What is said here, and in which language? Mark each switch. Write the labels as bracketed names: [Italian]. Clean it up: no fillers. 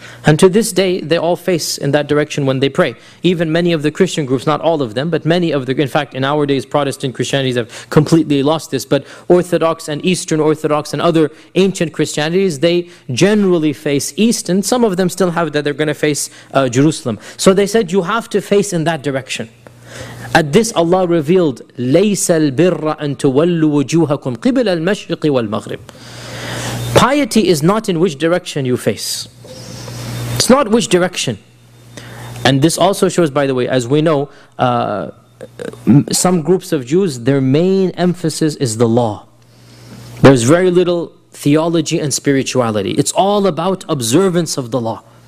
[English] And to this day, they all face in that direction when they pray. Even many of the Christian groups, not all of them, but many of the, in fact, in our days, Protestant Christianities have completely lost this, but Orthodox and Eastern Orthodox and other ancient Christianities, they generally face East, and some of them still have that they're going to face Jerusalem. So they said, you have to face in that direction. At this, Allah revealed, [Arabic] لَيْسَ الْبِرَّ أَن تُوَلُّوا وُجُوهَكُمْ قِبِلَ الْمَشْرِقِ وَالْمَغْرِبِ. [English] Piety is not in which direction you face. It's not which direction. And this also shows, by the way, as we know, some groups of Jews, their main emphasis is the law. There's very little theology and spirituality. It's all about observance of the law.